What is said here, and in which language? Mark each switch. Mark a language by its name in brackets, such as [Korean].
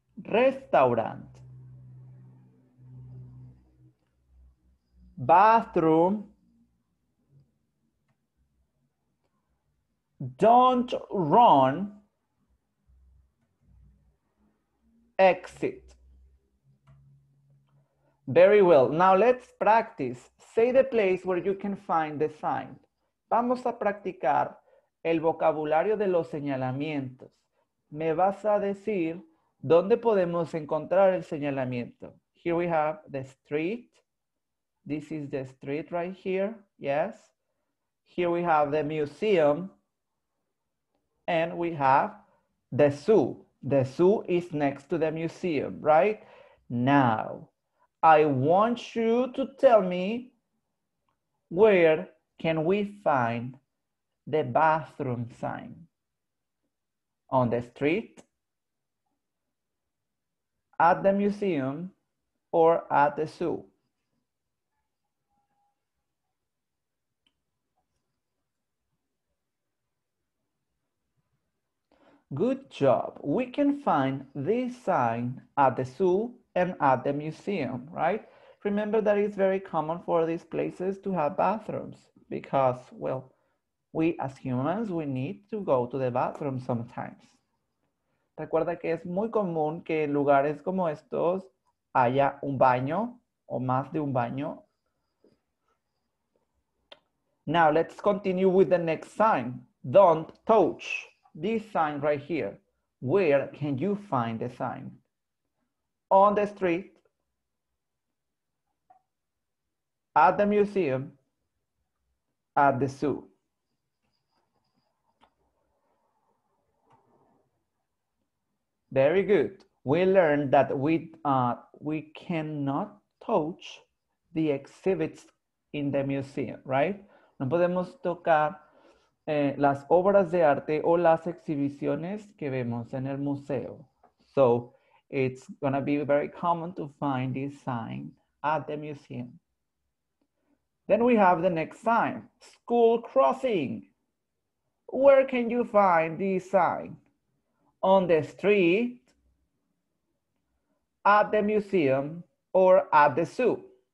[English] Restaurant, bathroom, don't run, exit. Very well. Now let's practice. Say the place where you can find the sign. [Spanish] Vamos a practicar el vocabulario de los señalamientos. Me vas a decir dónde podemos encontrar el señalamiento. [English] Here we have the street. This is the street right here. Yes. Here we have the museum. And we have the zoo. The zoo is next to the museum, right? Now, I want you to tell me where can we find the bathroom sign? On the street, at the museum, or at the zoo? Good job. We can find this sign at the zoo and at the museum, right? Remember that it's very common for these places to have bathrooms because, well, we as humans, we need to go to the bathroom sometimes. [Spanish] Recuerda que es muy común que en lugares como estos haya un baño o más de un baño. [English] Now let's continue with the next sign. Don't touch. This sign right here. Where can you find the sign? On the street, at the museum, at the zoo. Very good. We learned that we cannot touch the exhibits in the museum, right? [Spanish] No podemos tocar las obras de arte o las exhibiciones que vemos en el museo. [English] So it's gonna be very common to find this sign at the museum. Then we have the next sign, school crossing. Where can you find this sign? On the street, at the museum, or at the zoo?